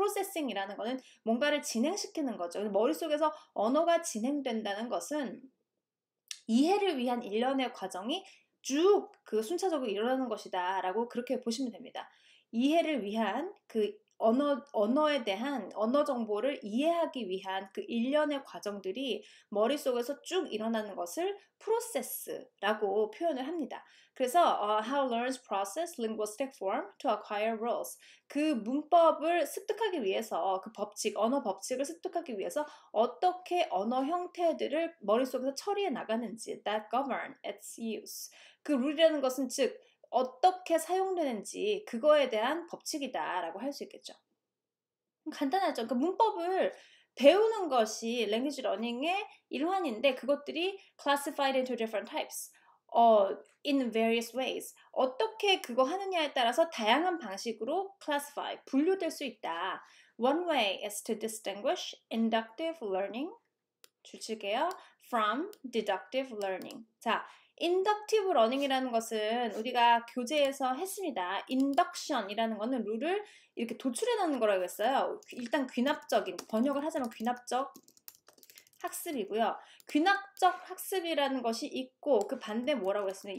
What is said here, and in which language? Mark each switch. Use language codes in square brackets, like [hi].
[ko] 프로세싱이라는 거는 뭔가를 진행시키는 거죠. 머릿속에서 언어가 진행된다는 것은 이해를 위한 일련의 과정이 쭉 그 순차적으로 일어나는 것이다 라고 그렇게 보시면 됩니다. 이해를 위한 그 언어에 대한 언어 정보를 이해하기 위한 그 일련의 과정들이 머릿속에서 쭉 일어나는 것을 프로세스라고 표현을 합니다. 그래서 [en] how learners process linguistic form to acquire rules. [ko] 그 문법을 습득하기 위해서 그 법칙, 언어 법칙을 습득하기 위해서 어떻게 언어 형태들을 머릿속에서 처리해 나가는지 [en] that govern its use. [ko] 그 룰이라는 것은 즉 어떻게 사용되는지 그거에 대한 법칙이다라고 할 수 있겠죠. 간단하죠. 그 문법을 배우는 것이 language learning의 일환인데 그것들이 [en] classified into different types. in various ways. [ko] 어떻게 그거 하느냐에 따라서 다양한 방식으로 classify, 분류될 수 있다. [en] One way is to distinguish inductive learning, [ko] 줄칠게요. [en] from deductive learning. [ko] 자, inductive learning이라는 것은 우리가 교재에서 했습니다. induction이라는 거는 룰을 이렇게 도출해 놓는 거라고 했어요. 일단 귀납적인, 번역을 하자면 귀납적 학습이고요. 귀납적 학습이라는 것이 있고 그 반대 뭐라고 했습니까?